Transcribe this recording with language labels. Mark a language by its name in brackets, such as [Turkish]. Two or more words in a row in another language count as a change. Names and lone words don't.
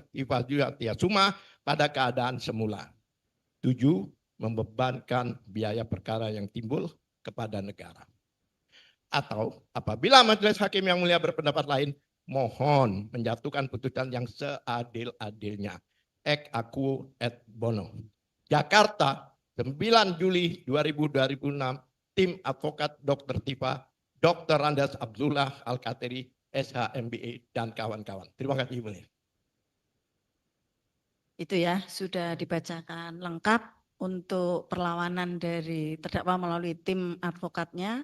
[Indonesian] Tifauziah Tiasumah pada keadaan semula. 7. Membebankan biaya perkara yang timbul kepada negara. Atau apabila majelis hakim yang mulia berpendapat lain, mohon menjatuhkan putusan yang seadil-adilnya. [Latin] Ex aequo et bono. [Indonesian] Jakarta, 9 Juli 2026, tim advokat Dr. Tifa, Dr. Andes Abdullah Al-Kateri, SH MBA, dan kawan-kawan. Terima kasih, mulia. Itu ya, sudah dibacakan lengkap untuk perlawanan dari terdakwa melalui tim advokatnya.